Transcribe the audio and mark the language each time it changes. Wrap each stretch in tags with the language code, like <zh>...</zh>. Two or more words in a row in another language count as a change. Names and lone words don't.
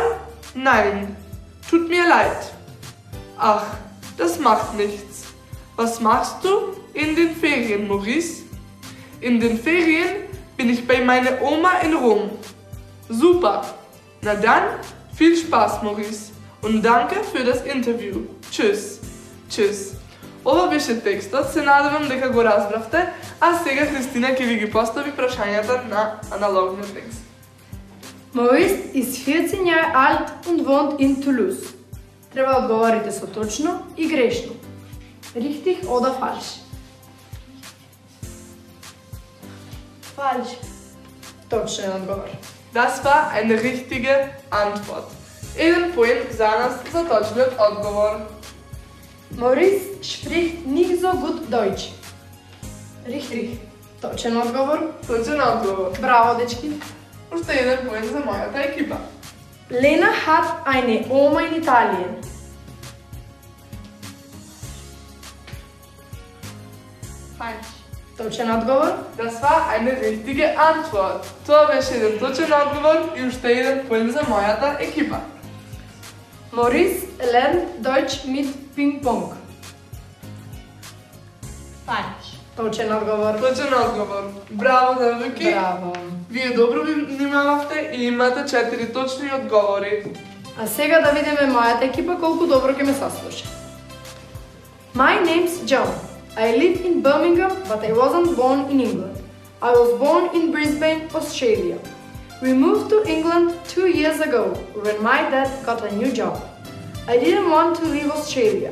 <de>Nein, tut mir leid. Ach, das macht nichts. Was machst du in den Ferien, Maurice? In den Ferien bin ich bei meiner Oma in Rom. Super. Na dann, viel Spaß, Maurice. Und danke für das Interview. Tschüss. Tschüss.</de> <mk>Ова беше текстот, се надевам дека го разбравте, а сега Христина ќе ви ги постави прашањата на аналогниот текст.</mk> <de>Maurice ist 14 Jahre alt und wohnt in Toulouse.</de> <mk>Треба да одговорите со точно и грешно.</mk> <de>Richtig oder falsch? Falsch.</de> <mk>Точен одговор.</mk> <de>Das war eine richtige Antwort.</de> <mk>Еден поен за нас за точниот одговор.</mk> <de>Maurice spricht nicht so gut Deutsch. Richtig.</de> <mk>Точен одговор. Точен одговор. Браво, дечки. Уште еден поен за мојата екипа.</mk> <de>Lena hat eine Oma in Italien. Falsch.</de> <mk>Точен одговор.</mk> <de>Das war eine richtige Antwort.</de> <mk>Тоа беше еден точен одговор и уште еден поен за мојата екипа.</mk> <de>Maurice lernt Deutsch mit Ping-Pong. Falsch.</de> <mk>Точен одговор. Точен одговор. Браво, девојки. Браво. Вие добро ви внимававте и имате 4 точни одговори. А сега да видиме мојата екипа колку добро ќе ме саслуша.</mk> <en>My name's John. I live in Birmingham, but I wasn't born in England. I was born in Brisbane, Australia. We moved to England 2 years ago when my dad got a new job. I didn't want to leave Australia.</en>